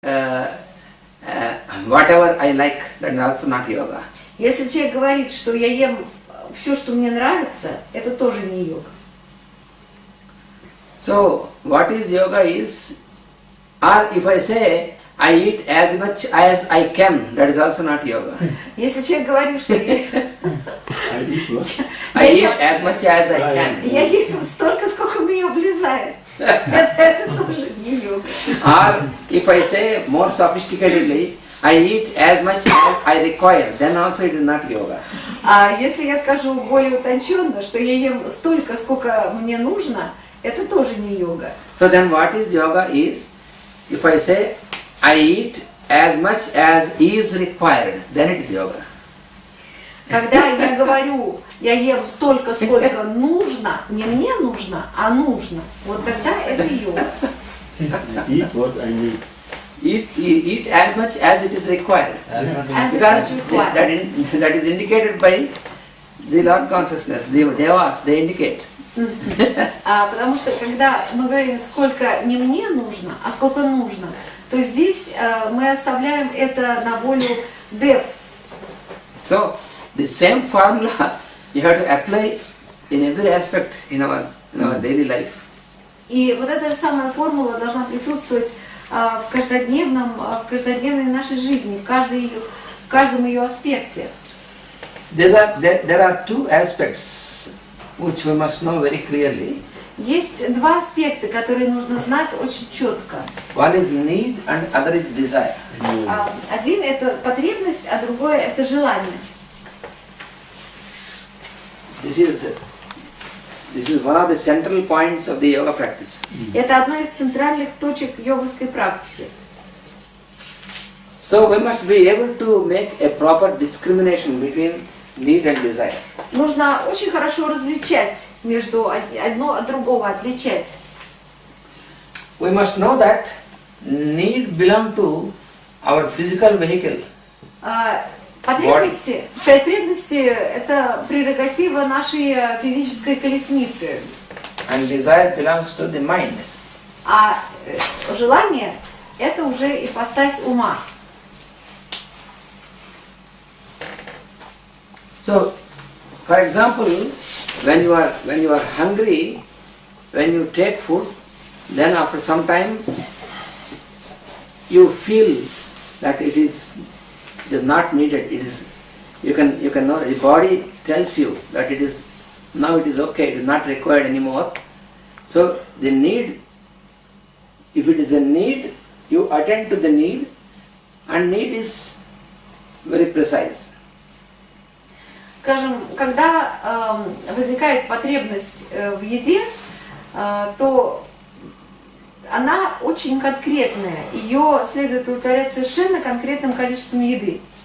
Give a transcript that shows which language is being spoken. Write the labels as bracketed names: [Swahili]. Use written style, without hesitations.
[English] whatever I like, that is also not yoga. [Russian] Если человек говорит, что я ем все, что мне нравится, это тоже не йога. [English] So, what is yoga is, or if I say, I eat as much as I can, that is also not yoga. [Russian] Если человек говорит, что [English] I eat as much as I can. [Russian] я ем столько, сколько мне влезает, это тоже не йога. [English] Or if I say more sophisticatedly, I eat as much as I require, then also it is not yoga. [Russian] А если я скажу более утонченно, что я ем столько, сколько мне нужно, это тоже не йога. [English] So then what is yoga is, if I say I eat as much as is required, then it is yoga. [Russian] Когда я говорю, я ем столько, сколько нужно, не мне нужно, а нужно, вот тогда это йога. [English] Eat what I need. Eat as much as it is required. As it Because is required. that is indicated by the Lord consciousness, the devas, they indicate. [Russian] Потому что когда мы говорим, сколько не мне нужно, а сколько нужно, то здесь мы оставляем это на волю дев. [English] So the same formula you have to apply in every aspect in our daily life. [Russian] И вот эта же самая формула должна присутствовать в каждодневной нашей жизни, в каждом ее аспекте. [English] There are two aspects which we must know very clearly. [Russian] Есть два аспекта, которые нужно знать очень четко. [English] One is need and other is desire. [Russian] Один это потребность, а другой это желание. [English] This is one of the central points of the yoga practice. [Russian] Это одна из центральных точек йоговской практики. [English] So we must be able to make a proper discrimination between need and desire. [Russian] Нужно очень хорошо различать между одно от другого, отличать. [English] We must know that need belong to our physical vehicle. [Russian] Потребности это прерогатива нашей физической колесницы. [English] And desire belongs to the mind. [Russian] А желание это уже ипостась ума. [English] So, for example, when you are hungry, when you take food, then after some time you feel that it is not needed. It is you can know, the body tells you that it is okay. It is not required anymore. So the need, if it is a need, you attend to the need, and need is very precise. [Russian] Скажем, когда возникает потребность в еде, то она очень конкретная. Ее следует удовлетворять совершенно конкретным количеством еды.